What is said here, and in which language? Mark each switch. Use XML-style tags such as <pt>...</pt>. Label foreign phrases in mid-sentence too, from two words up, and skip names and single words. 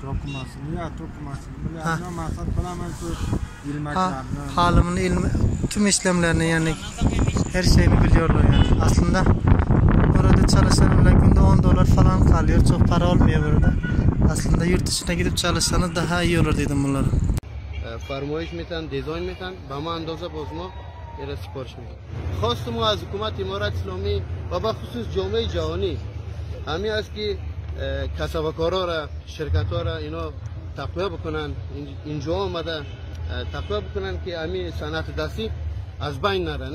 <tr>Dokumasını ya dokumasını bilen. Maksat bilemem şu ilmeklerini. Halımın tüm işlemlerini yani her şeyini biliyorlar yani. Aslında burada çalışanlar günde $10 falan kalıyor. Çok para olmuyor burada. Aslında yurt dışına gidip çalışsanız daha iyi olur dedim bunları.</tr> <fa>فرمایش میتن دیزاین میتن به ما اندازه باز ما ایره سپارش میدیم. خواست ما از حکومت امارت اسلامی و به خصوص جامعه جهانی همین است که کسبکارا را شرکت‌ها را اینا تقویت بکنن، اینجا آمده تقویت بکنن که همین صنعت دستی از بین نره.</fa>